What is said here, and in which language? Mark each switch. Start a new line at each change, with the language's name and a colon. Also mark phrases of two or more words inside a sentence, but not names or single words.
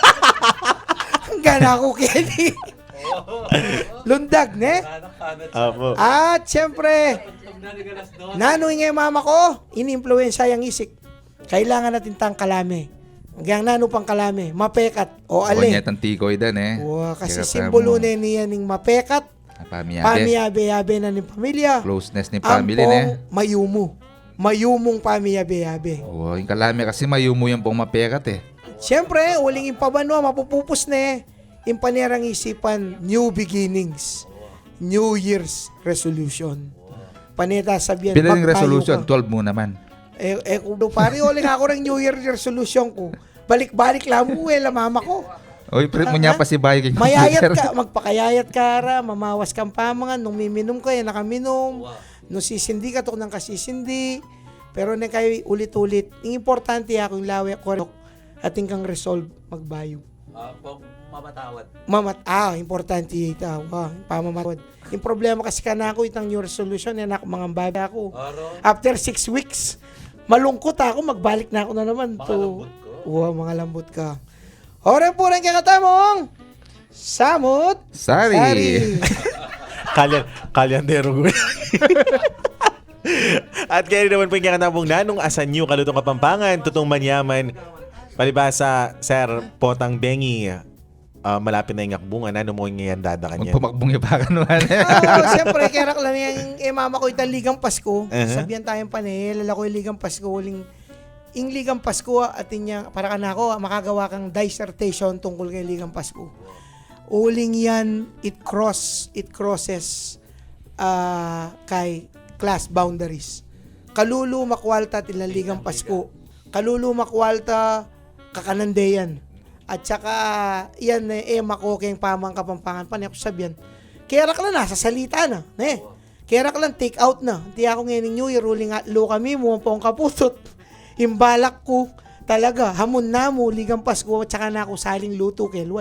Pampanga: Gana ako, Kenny. Lundag, ne? Opo. At siyempre, nanoy nga yung mama ko, ini-influensya yung isik. Kailangan natin tang kalame. Hanggang nano pang kalame, mapekat o ale. Kunyat ang tikoy dan eh. Wow, kasi Kaya simbolo mo, na niya ning mapekat, Pamiyabe. pamiyabe-yabe na ng pamilya. Closeness ni family Ampong ne. mayumo. Mayumong pamiyabe-yabe. Oh, yung kalami kasi mayumo yung pong mapekat eh. Siyempre, uling impabano, mapupupos na yung panerang isipan,
English: new beginnings. New Year's resolution.
Pampanga: Paneta sabihan, Pila yung magtayo resolution? ka. 12 mo naman. Kung pare, uling ako rin
English: New Year's resolution
Pampanga: ko. Balik-balik lang mo mama ko. Oy, pre mo niya pa si Bayo kay Mayayat computer. ka, magpakayayat ka ra, mamawas kang pamangan, nung miminom ka, nakaminom, nung sisindi ka, tok nang kasisindi, pero na kayo ulit-ulit. Ang importante ako yung lawi ko, ating kang resolve magbayo. Mamatawad. Importante ito. Pamamatawad. Yung problema kasi ka na ako, itang
English: new resolution,
Pampanga: yan ako, mga baga ako.
English: After 6 weeks,
Pampanga: malungkot ako, magbalik na ako na naman. Mga lambot ka. Ore po rin kakatamong Samot Sari. Kalyandero ko. At kaya naman po yung kakatabong nanong asanyo kalutong Kapampangan, tutong manyaman, palibasa, Sir Potang Bengi, malapit na yung akbungan, ano mo yung yandada kanya? Magpumakbong yung baka naman. Siyempre, kerak lang yung mama ko itang Ligang Pasko. Sabihan tayong panel, lala ko yung Ligang Pasko, yung Ligang Pasko at inya, para ka na ako, makagawa kang dissertation tungkol kay Ligang Pasko. Uling yan,
English: it crosses kay class boundaries.
Pampanga: Kalulu makwalta tilang Ligang Pasko. Kalulu makwalta kakanandeyan. At saka, yan, makokeng pamang Kapampangan pa niya ko sabihan. Kerak lang na, sa salita na. Kerak lang,
English: take out
Pampanga: na. Hindi ako ngayon New Year, uling lo kami, muwang kaputot. Imbalak ko talaga, hamon na mo, Ligang Pasko, at saka na ako saling luto kelwal.